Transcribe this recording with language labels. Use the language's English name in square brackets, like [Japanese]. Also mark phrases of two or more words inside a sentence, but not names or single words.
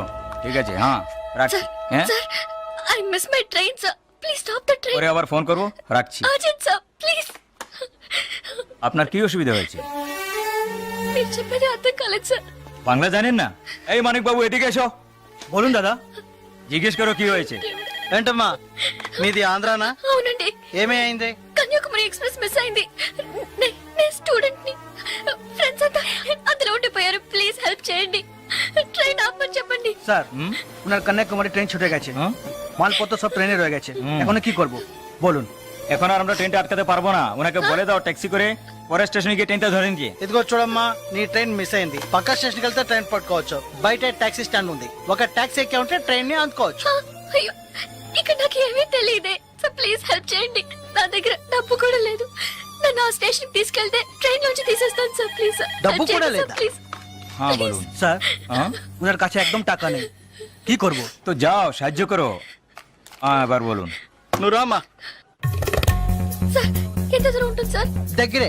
[Bangla] ঠিক আছে, হ্যাঁ রাখছি। হ্যাঁ [English] sir, I miss my train sir, please stop the train. [Bangla] পরে আবার ফোন করব, রাখছি। [English] urgent sir, please. [Bangla] আপনার কি অসুবিধা হয়েছে? [Telugu] మీరు చెప్పేది అర్థం కాలేదు సార్. [Bangla] বাংলা জানেন না? এই মানিক বাবু এদিকে এসো। বলুন দাদা. জিজ্ঞেস করো কি হয়েছে। [Telugu] ఏంటమ్మా మీది ఆంధ్రానా? అవునండి, ఏమీ అయింది? కన్యాకుమారి ఎక్స్ప్రెస్ మిస్ అయింది. నేను స్టూడెంట్ ని, ఫ్రెండ్స్ అంతా అందులో ఉండిపోయారు. [English] please help [Telugu] చేయండి. [Bangla] ট্রেন আপনি చెప్పండి। স্যার ওনার কন্যাকুমারী ট্রেন ছুটে গেছে, মালপত্র সব ট্রেনে রয়ে গেছে। এখন কি করব বলুন? এখন আর আমরা ট্রেনটা আটকাতে পারবো না। ওনাকে বলে দাও ট্যাক্সি করে পরের স্টেশনে গিয়ে ট্রেনটা ধরেন কি [Telugu] ఇదిగో చూడమ్మా నీ ట్రైన్ మిస్ అయింది పక్క స్టేషన్కి వెళ్తే ట్రైన్ పట్టుకోవచ్చు బయట [English] taxi stand [Telugu] ఉంది ఒక టాక్సీ ఎక్కి ఉంటే ట్రైన్ ని అందుకోవచ్చు ఆ, అయ్యో ఇక్కడ నాకు ఏమీ తెలియదే [English] sir please help [Telugu] చేయండి నా దగ్గర డబ్బు కూడా లేదు నన్ను ఆ స్టేషన్ తీసుకెళ్తే ట్రైన్ నుంచి తీసేస్తాను [English] sir please sir [Telugu] డబ్బు కూడా లేదా? ప్లీజ్ [Bangla] হ্যাঁ বলুন স্যার হ্যাঁ ওনার কাছে একদম টাকা নেই কি করব তো যাও সাহায্য করো হ্যাঁ এবার বলুন [Telugu] నువ్వు రామ్మా సార్ ఎంత దూరం ఉంటుంది సార్ దగ్గరే